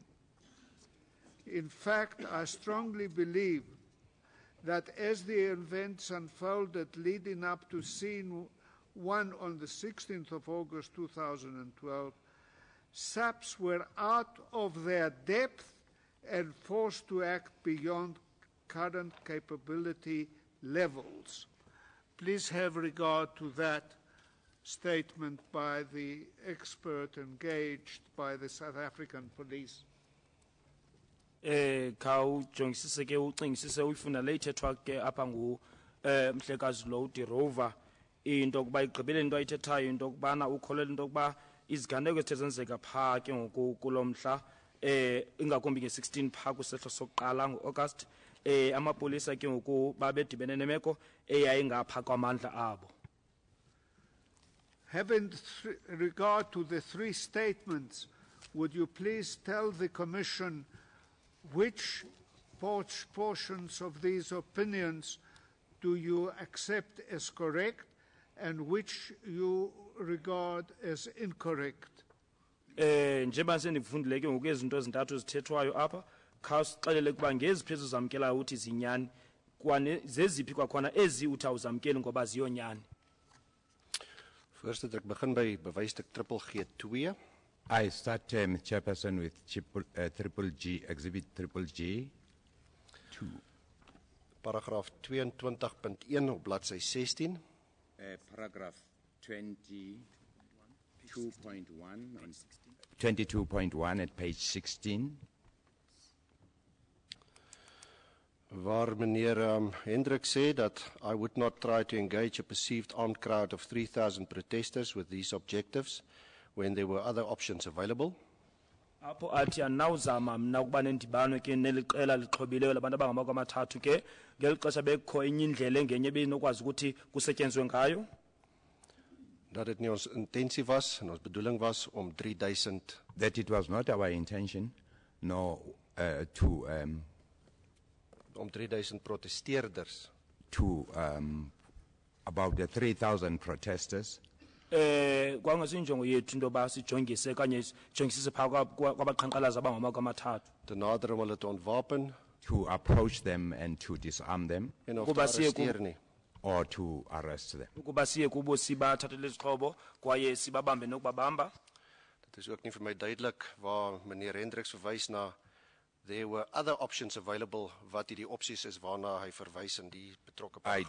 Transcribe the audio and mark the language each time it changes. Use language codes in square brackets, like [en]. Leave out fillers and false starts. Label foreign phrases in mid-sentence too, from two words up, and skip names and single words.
[en] In fact, I strongly believe that as the events unfolded leading up to scene 1 on the 16th of August 2012, SAPs were out of their depth and forced to act beyond current capability levels. Please have regard to that statement by the expert engaged by the South African police. [xh] Khawujongisise ke ucingisise uyifuna le ithethwa ke apha mhlekazi lo uDerova into yokuba igqibele into ayithethayo into yokubana ukholelwa into yokuba iziganeko ezithe zenzeka phaa ke ngoku kulo mhla ingakumbi nge-16 phaa kwisehlo sokuqala ngo-August amapolisa ke ngoku babedibene nemeko eyayingapha kwamandla abo. [en] having regard to the three statements, would you please tell the Commission which portions of these opinions do you accept as correct and which you regard as incorrect? [xh] Njengoba sendifundile ke ngokuyezinto ezintathu ezithethwayo apha khawusixelele kuba ngeziphi ezizamkelayo uthi zinyani kwane zeziphi kwakhona ezi uthi awuzamkeli ngoba ziyonyani. [af] Voorsitter, ek begin by bewysstuk triple G2. [en] I start, Chairperson, with triple G, Exhibit triple G 2. [af] Paragraaf 22.1 op bladsy 16. [en] Paragraph 22.1 at page 16. [af] Waar meneer Hendrik sê dat [en] I would not try to engage a perceived armed crowd of 3,000 protesters with these objectives when there were other options available. [xh] Apho athi anawuzama mna ukuba nendibano ke neliqela lixhobileyo labantu abangamathathu ke ngelixesha bekho enye indlela engenye benokwazi ukuthi kusetyenzwe ngayo. [af] Dat dit nie ons intensie was en ons bedoeling was om 3,000. [en] That it was not our intention, nor to [af] om 3,000 protesteerders. [en] To about the 3,000 protesters. [xh] Kwangasinjongo yethu into ba sijongise kanye jongisise pha kwabaqhankqalazi abangamamathathu. [af] Te nader om hulle te ontwapen. [en] To approach them and to disarm them. [af] En of te arresteer nie. [en] Or to arrest them. [xh] Ukuba siye kubo sibathathele izixhobo kwaye sibabambe nokubabamba. [af] Dit is ook nie vir my duidelik waar meneer Hendriks verwys na [en] there were other options available [af] wat die opsies is waarna hy verwys in die betrokke paragraaf.